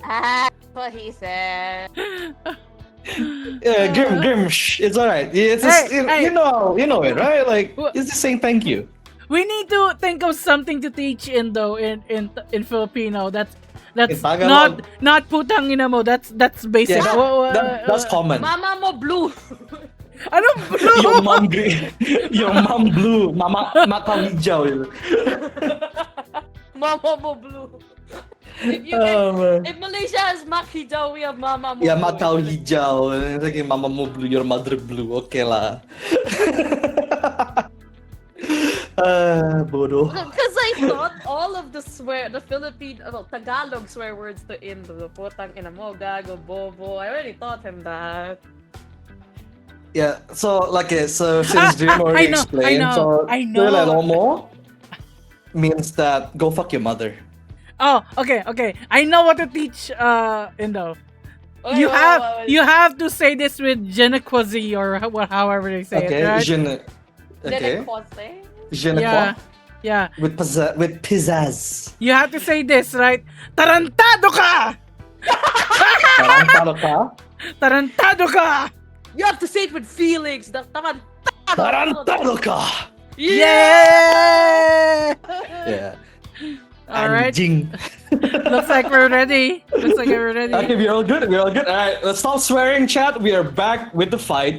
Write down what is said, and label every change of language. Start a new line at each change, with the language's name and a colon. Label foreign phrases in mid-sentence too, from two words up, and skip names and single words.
English: That's what he said. Yeah, Grim, shh, it's alright. It's Hey, you, hey. you know it, right? Like, Wha- it's just saying thank you. We need to think of something to teach Indo in Filipino. That's In Tagalog.
Filipino: not putang ina mo.
English: That's basic. Yeah, that's common.
Filipino: Mama mo blue. Anong blue?
English: Your mom green. Your mom blue.
Indonesian: Mama mata hijau.
Filipino: Mama mo blue. If
English: Man. if Malaysia has Makijaw, we have
Filipino: Mama mo
English: Yeah, blue.
Indonesian: mata hijau.
English: It's like
Filipino: mama mo blue,
English: your mother blue.
Indonesian: Okay lah. Bodoh.
English: Because I thought all of the Tagalog swear words to Indo,
Filipino: putang ina mo, gago, bobo.
English: I already taught him that. Yeah, so since Dream already explained, I know. Tule lomo means that go fuck your mother. Oh, okay. I know what to teach Indo. Okay, You have wait. you have to say this with
French: je ne quoi
English: or however they say Okay, it, right? okay, Dele
French: je ne
English: Yeah.
French: quoi
English: Yeah. with pizzazz. You have to say this, right?
Filipino: Tarantado ka! Tarantado ka? Tarantado ka!
English: You have to say it with feelings.
Filipino: Tarantado ka!
English: Yeah! Yeah. All right.
Indonesian: Anjing.
English: Looks like we're ready. Okay, we're all good. All right, let's stop swearing, chat. We are back with the fight.